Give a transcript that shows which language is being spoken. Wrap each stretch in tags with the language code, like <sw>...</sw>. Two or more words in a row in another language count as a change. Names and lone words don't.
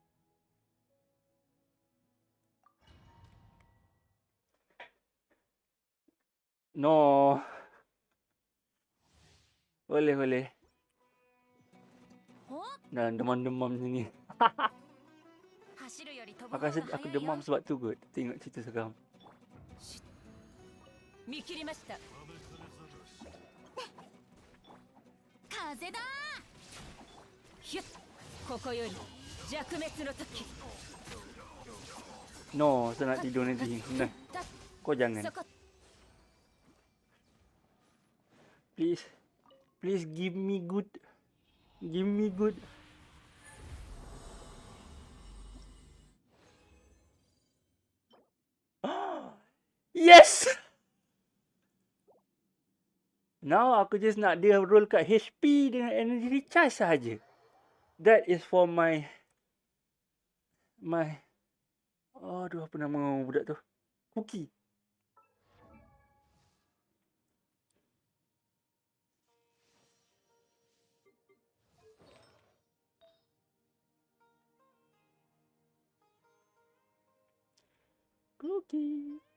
<en>No.</en> <ms>Boleh. Dah demam-demam macam ni. Aku rasa aku demam sebab tu kot. Tengok cerita seram.</ms> <ja>見切りました。風だ。ひゅっ、ここより弱滅の時。</ja> <en>No,</en> <ms>saya nak tidur nanti. Nah, kau jangan.</ms> <en>Please give me good. Give me good. Yes!</en> <ms>Now aku just nak dia roll kat HP dengan</ms> <en>energy recharge</en> <ms>sahaja.</ms> <en>That is for my</en> <ms>aduh, apa nama budak tu? Cookie. Cookie.</ms>